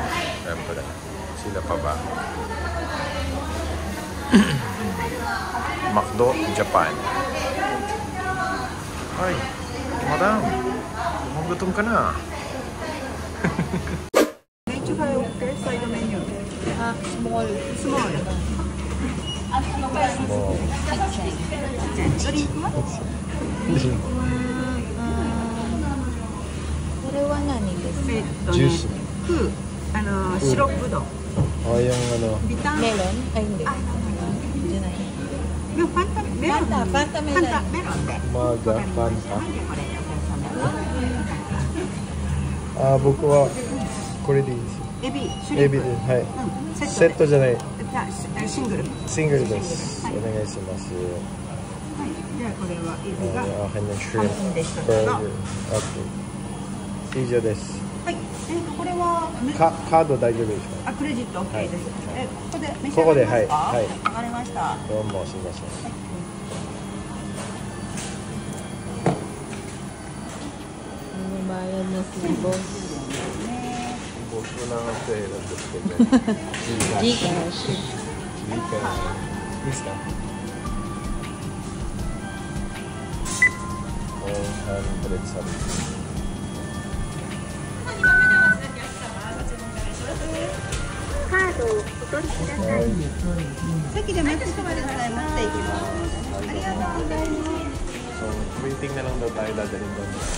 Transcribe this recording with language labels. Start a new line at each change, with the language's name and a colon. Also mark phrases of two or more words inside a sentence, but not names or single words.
Filipino: Siyempre, sila pa ba? McDo, Japan. Ay, madam, gutom ka na. Medyo kayo,
English: side menu. Small. Small. Small.
Filipino: Drink mo?
Japanese: これは何ですか？ジュース。シロップド。
Filipino: yung ano. Melon? Ay, hindi. Hindi na yun. Yung Fanta melon. Fanta melon.
Japanese: Fanta melonで。
Filipino: Maga, Fanta.
Japanese: 僕はこれでいいです。エビ、シュリンプ。エビで、はい。セットじゃない。シングル。シングルです。お願いします。はい。じゃあこれはエビが
English: shrimp burger。
Japanese: 以上です。はい。これはカード大丈夫ですか？クレジット OK です。ここで召し上がりますか？はい。はい。わかりました。どうもすみません。
Filipino: Bayad na si boss. Boss mo lang ang pera. Gcash. Gcash. Isa. 100 something.
Japanese: カードをお取りください。席で待ちしてください。持っていきます。ありがとうございます。
Filipino: So, printing na lang daw tayo dadalhin doon.